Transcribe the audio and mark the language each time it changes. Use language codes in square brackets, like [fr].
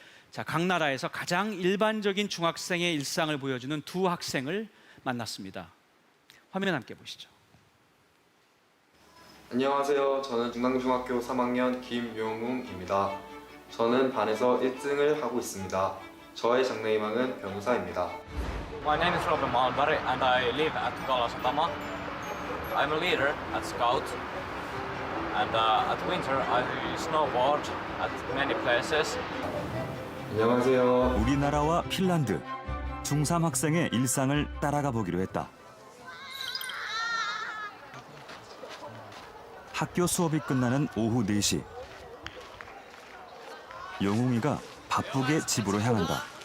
[ko] 자, 각 나라에서 가장 일반적인 중학생의 일상을 보여주는 두 학생을 만났습니다. 화면 함께 보시죠. 안녕하세요. 저는 중당중학교 3학년 김용웅입니다. 저는 반에서 1등을 하고 있습니다. 저의 장래희망은 변호사입니다. [en] My name is Robin Malmberg and I live at Kalasatama. I'm a leader at Scout and at winter I snowboard at many places. [ko] 안녕하세요. 우리나라와 핀란드 중3 학생의 일상을 따라가 보기로 했다. 학교 수업이 끝나는 오후 4시. 영웅이가 바쁘게 집으로 향한다.